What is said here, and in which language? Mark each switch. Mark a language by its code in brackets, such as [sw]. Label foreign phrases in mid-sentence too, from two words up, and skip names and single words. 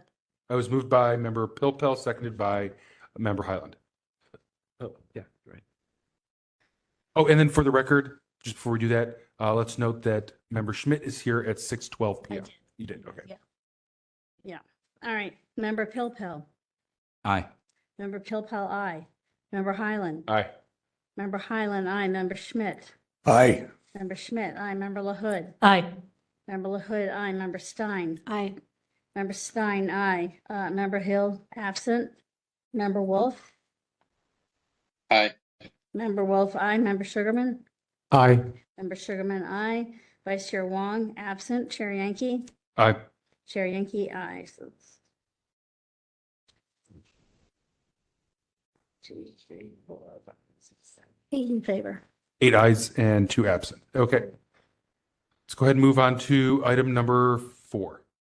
[en] I was moved by Member Pilpel, seconded by Member Highland. Oh, yeah, right. Oh, and then for the record, just before we do that, let's note that Member Schmidt is here at 6:12 p.m. did. You did, okay. Yeah. All right. Member Pilpel. Aye. Member Pilpel, aye. Member Highland. Aye. Member Highland, aye. Member Schmidt. Aye. Member Schmidt, aye. Member LaHood. Aye. Member LaHood, aye. Member Stein. Aye. Member Stein, aye. Member Hill, absent. Member Wolf. Aye. Member Wolf, aye. Member Sugarman. Aye. Member Sugarman, aye. Vice Chair Wong, absent. Chair Yankee. Aye. Chair Yankee, aye. So it's 2, 3, 4, 5, 6, 7. 8 in favor. 8 ayes and 2 absent. Okay. Let's go ahead and move on to item number 4.